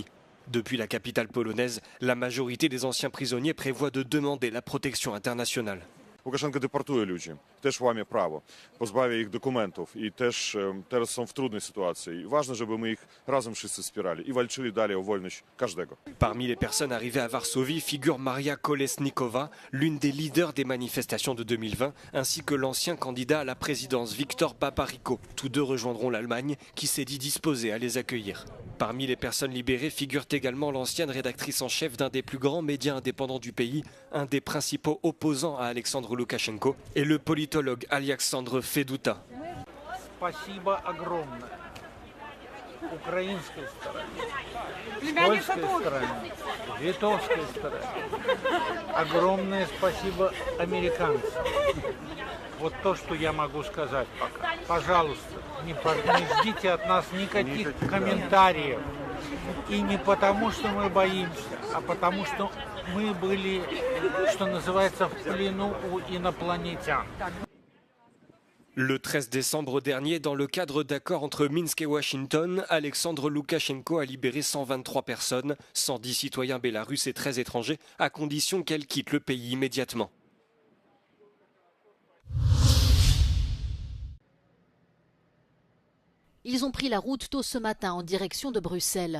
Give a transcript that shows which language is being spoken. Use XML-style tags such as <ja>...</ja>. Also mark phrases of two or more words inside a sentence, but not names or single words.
<fr>Depuis la capitale polonaise, la majorité des anciens prisonniers prévoit de demander la protection internationale.</fr> <uk>Лукашенко депортує людей, теж має право, позбавляє їх документів і теж зараз</uk> <pl>są w trudnej sytuacji. Ważne, żeby my ich razem wszyscy wspierali i walczyli dalej o wolność każdego.</pl> <fr>Parmi les personnes arrivées à Varsovie figure Maria Kolesnikova, l'une des leaders des manifestations de 2020, ainsi que l'ancien candidat à la présidence Viktor Babariko. Tous deux rejoindront l'Allemagne, qui s'est dit disposée à les accueillir. Parmi les personnes libérées figure également l'ancienne rédactrice en chef d'un des plus grands médias indépendants du pays, un des principaux opposants à Alexandre Loukachenko, et le politologue Alexandre Feduta.</fr> <ru>Спасибо огромное украинской стороне, польской стороне, литовской стороне. Огромное спасибо американцам. Вот то, что я могу сказать пока. Пожалуйста, не ждите от нас никаких комментариев. И не потому, что мы боимся, а потому, что мы были, что называется, в плену у инопланетян.</ru> <fr>Le 13 décembre dernier, dans le cadre d'accords entre Minsk et Washington, Alexandre Loukachenko a libéré 123 personnes, 110 citoyens bélarusses et 13 étrangers, à condition qu'elles quittent le pays immédiatement. Ils ont pris la route tôt ce matin en direction de Bruxelles.</fr>